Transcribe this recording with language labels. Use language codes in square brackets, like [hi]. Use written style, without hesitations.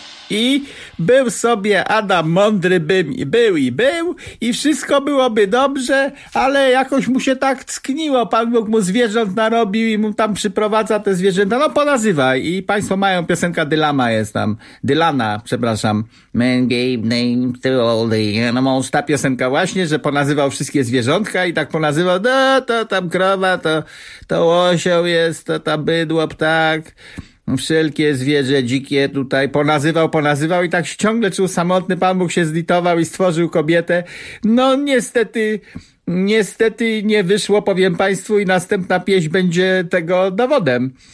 [pl] I był sobie Adam mądry, bym był i był, i wszystko byłoby dobrze, ale jakoś mu się tak ckniło. Pan Bóg mu zwierząt narobił i mu tam przyprowadza te zwierzęta. No ponazywa. I państwo mają piosenka Dylama jest tam. Dylana, przepraszam. [en] Man gave name to all the animals. [pl] Ta piosenka właśnie, że ponazywał wszystkie zwierzątka i tak ponazywał. No to tam krowa, to osioł jest, to tam bydło, ptak. Wszelkie zwierzę dzikie tutaj ponazywał i tak się ciągle czuł samotny. Pan Bóg się zlitował i stworzył kobietę. No niestety nie wyszło, powiem państwu, i następna pieśń będzie tego dowodem.